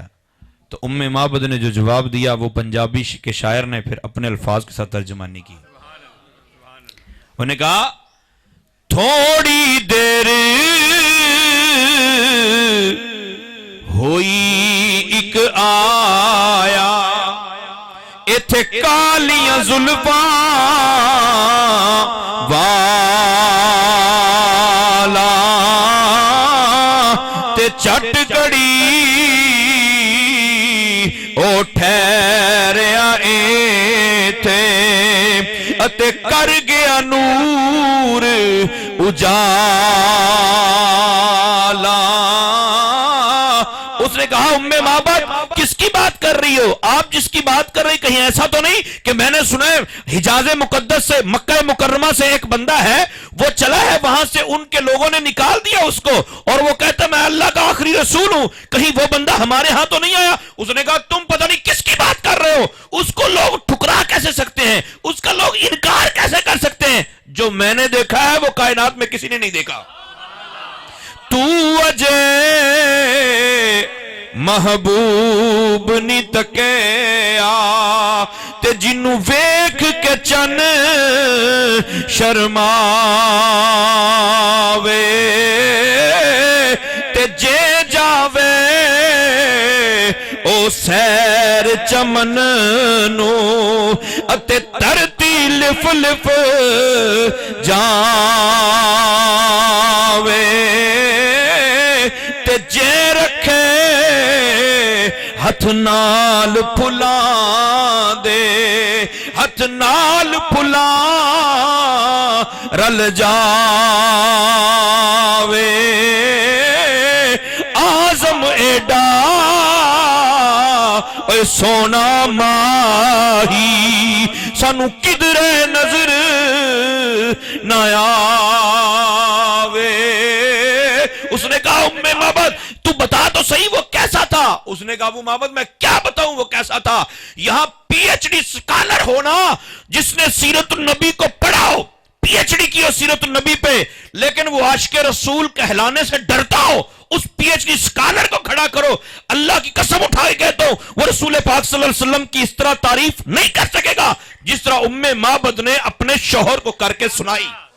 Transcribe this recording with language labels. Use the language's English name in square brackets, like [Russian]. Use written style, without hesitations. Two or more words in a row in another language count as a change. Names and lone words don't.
[Urdu] تو ام معبد نے جو جواب دیا وہ پنجابی کے شاعر نے پھر اپنے الفاظ کے ساتھ ترجمانی کی. انہوں نے کہا تھوڑی دیر [Punjabi] ہوئی ایک آیا ایتھے کالیاں زلفاں والا تے چٹ کڑی او ٹھہریا ایتھے اتے کر گیا نور اجالا. [Urdu] اس نے کہا ام معبد کس کی بات کر رہی ہو؟ آپ جس کی بات کر رہی کہیں ایسا تو نہیں کہ میں نے سنا ہے حجاز مقدس سے مکہ مکرمہ سے ایک بندہ ہے وہ چلا ہے وہاں سے ان کے لوگوں نے نکال دیا اس کو اور وہ کہتا میں اللہ کا آخری رسول ہوں، کہیں وہ بندہ ہمارے ہاں تو نہیں آیا؟ اس نے کہا تم پتہ نہیں کس کی بات کر رہے ہو، اس کو لوگ ٹھکرا کیسے سکتے ہیں، اس کا لوگ انکار کیسے کر سکتے ہیں؟ جو میں نے دیکھا ہے وہ کائنات میں کسی نے نہیں دیکھا. [Punjabi] تو اجے محبوب نہیں تکیا تے جنوں ویکھ کے چن شرماوے تے جے جاوے او سیر چمن نو اتے دھرتی لف لف جاوے تے جے رکھے ہتھ نال پھلاں دے ہتھ نال پھلاں رل جاوے آزم ایڈا اے سونا ماہی سانو کدرے نظر نہ آوے۔ [Urdu] اس نے کہا ام معبد تو بتا تو صحیح وہ کیسا تھا؟ اس نے کہا ابو معبد میں کیا بتاؤں وہ کیسا تھا؟ یہاں [English] PhD scholar [Urdu] ہونا جس نے سیرت النبی کو پڑھا ہو، پی ایچ ڈی کی ہو سیرت النبی پہ، لیکن وہ عاشق رسول کہلانے سے ڈرتا ہو، اس پی ایچ ڈی سکالر کو کھڑا کرو، اللہ کی قسم اٹھا کے کہتا ہوں وہ رسول پاک [Arabic] صلی اللہ علیہ وسلم [Urdu] کی اس طرح تعریف نہیں کر سکے گا جس طرح ام معبد نے اپنے شوہر کو کر کے سنائی۔